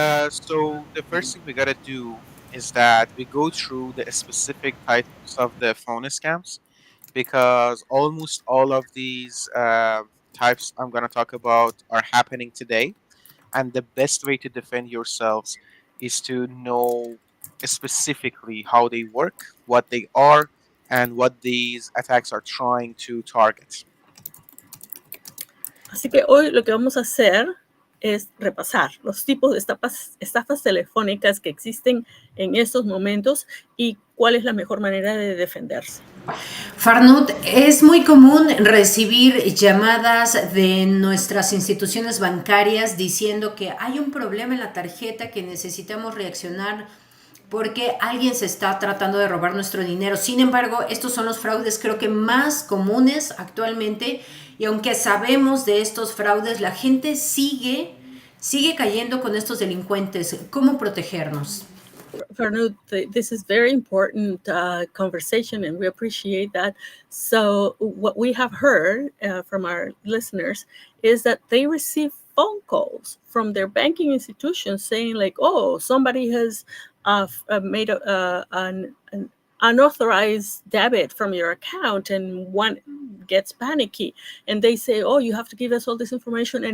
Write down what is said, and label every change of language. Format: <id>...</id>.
<en>So the first thing we gotta do is that we go through the specific types of the phone scams, because almost all of these types I'm gonna talk about are happening today, and the best way to defend yourselves is to know specifically how they work, what they are, and what these attacks are trying to target.</en> <es>Así que hoy lo que vamos a hacer es repasar los tipos de estafas telefónicas que existen en estos momentos y cuál es la mejor manera de defenderse. Farnood, es muy común recibir llamadas de nuestras instituciones bancarias diciendo que hay un problema en la tarjeta, que necesitamos reaccionar porque alguien se está tratando de robar nuestro dinero. Sin embargo, estos son los fraudes creo que más comunes actualmente, y aunque sabemos de estos fraudes, la gente sigue cayendo con estos delincuentes. ¿Cómo protegernos?</es> <en>Farnood, this is very important conversation, and we appreciate that. So what we have heard from our listeners is that they receive phone calls from their banking institutions saying like, oh, somebody has made an unauthorized debit from your account, and one gets panicky and they say, oh, you have to give us all this information.</en>